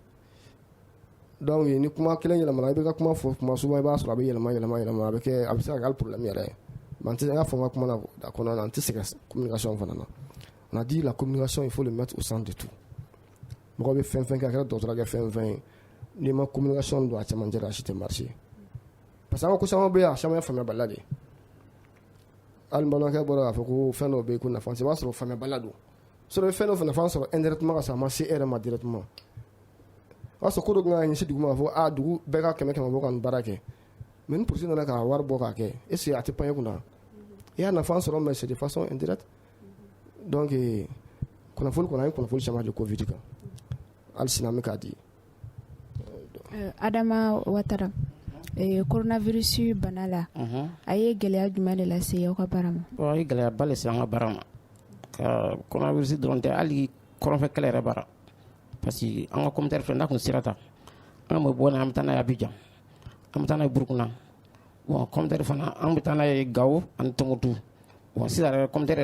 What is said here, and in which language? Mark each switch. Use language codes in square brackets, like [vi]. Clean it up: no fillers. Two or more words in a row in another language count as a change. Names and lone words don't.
[bm] donc ni kuma kelen yɛlɛmana i bɛ ka kuma fɔ kuma souvent i b'a sɔrɔ a bɛ yɛlɛma a bɛ se ka kɛ hali problème yɛrɛ ye mais n y'a fɔ n ka kuma na a kɔnɔna na n tɛ sɛgɛn communication fana na [fr] on a dit la communication il faut le mettre au centre de tout [bm] mɔgɔ bɛ fɛn kɛ a kɛra dɔgɔtɔrɔ kɛ fɛn ye n'i ma communication don a cɛmancɛ la a si tɛ marcher [fr] parce que [bm] an ka ko caman bɛ yen a caman ye faamuyabaliya de ye hali balimakɛ bɔra k'a fɔ ko fɛn dɔw bɛ yen ko nafa i b'a sɔrɔ faamuyabaliya don sɔrɔ fɛn dɔ nafa sɔrɔ indirectement ka sɔrɔ a ma se e yɛrɛ ma directement o y'a sɔrɔ ko dɔ kan ka ɲɛsin dugu ma fɔ dugu bɛɛ ka 100 bɔ ka nin baara kɛ mais ni polisi nana ka wari bɔ k'a kɛ [fr] est ce que [bm] a tɛ pan e kunna i y'a nafa sɔrɔ [fr] mais c'est de façon indirecte [bm] donc kunnafoni kɔni an ye kunnafoni caman di covid kan hali sini an bɛ k'a di. Adama Ouattara coronavirus bana la a ye gɛlɛya jumɛn de lase aw ka baara ma? A ye gɛlɛyaba lase an ka baara ma ka coronavirus dɔrɔn tɛ hali kɔrɔnfɛ kɛlɛ yɛrɛ baara [fr] parce que [bm] an ka communautaire filɛ n'a kun sera ta an bɛ bɔ n'a an bɛ taa n'a ye Abidjan an bɛ taa n'a ye Burukina bon communautaire fana an bɛ taa n'a ye Gao ani Tombouctou bon sisan yɛrɛ communautaire